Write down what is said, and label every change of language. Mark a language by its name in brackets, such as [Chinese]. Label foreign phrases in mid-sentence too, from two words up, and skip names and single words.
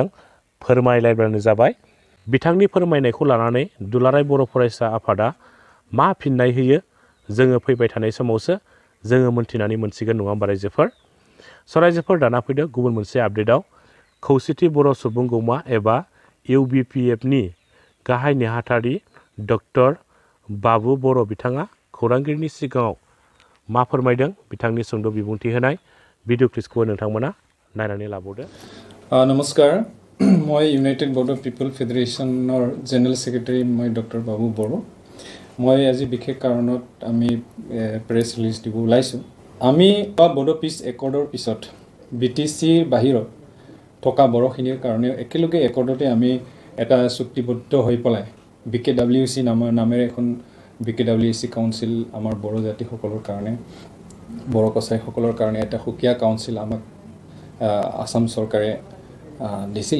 [Bodo] फोरमायलायब्लानो जाबाय बिथांनि फोरमायनायखौ लानानै दुलाराय बर' फरायसा आफादा मा फिननाय होयो जोङो फैबाय थानाय समावसो जोङो मोनथिनानै मोनसिगोन नङा होमबा रायजोफोर स' रायजोफोर दाना फैदो गुबुन मोनसे आपडेटआव खौसेथि बर' सुबुं गौमा एबा इउबिपिएफनि गाहाय नेहाथारि डक्टर बाबु बर' बिथाङा खौरांगिरिनि सिगाङाव मा फोरमायदों बिथांनि सुंद' बिबुंथि होनाय भिडिअ क्लिपखौ नोंथांमोना नायनानै लाबावदो। [Assamese] नमस्कार, মই ইউনাইটেড বডো পিপল ফেডাৰেশ্যনৰ [English] General Secretary [Assamese] মই ডক্টৰ বাবু বড়ো। মই আজি বিশেষ কাৰণত আমি [English] press release [Assamese] দিব ওলাইছোঁ। আমি বডো পিছ একৰ্ডৰ পিছত BTCৰ বাহিৰত থকা বড়োখিনিৰ কাৰণে একেলগে একৰ্ডতে আমি এটা চুক্তিবদ্ধ হৈ পেলাই BKWC নামেৰে এখন BKWC কাউন্সিল আমাৰ বড়ো জাতিসকলৰ কাৰণে বড়ো কছাৰীসকলৰ কাৰণে এটা সুকীয়া কাউন্সিল আমাক আসাম চৰকাৰে দিছিলে।